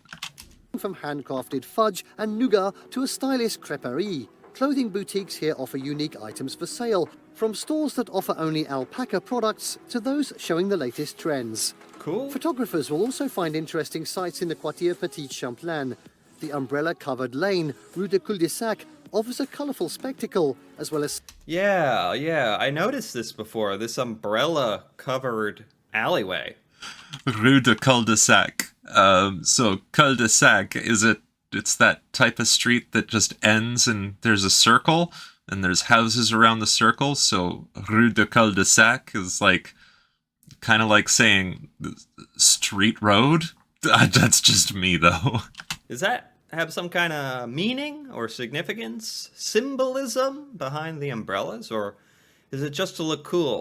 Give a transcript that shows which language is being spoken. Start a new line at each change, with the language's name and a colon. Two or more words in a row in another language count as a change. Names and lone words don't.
English: From handcrafted fudge and nougat to a stylish creperie, clothing boutiques here offer unique items for sale, from stores that offer only alpaca products to those showing the latest trends. Cool. Photographers will also find interesting sights in the Quartier Petit Champlain. The umbrella-covered lane, Rue de Cul-de-Sac, offers a colourful spectacle, as well as... Yeah, I noticed this before, this umbrella-covered alleyway. Rue de Cul-de-Sac. So cul-de-sac, it's that type of street that just ends and there's a circle and there's houses around the circle. So Rue de Cul-de-Sac is like kind of like saying street road. That's just me though. Does that have some kind of meaning or significance, symbolism behind the umbrellas, or is it just to look cool?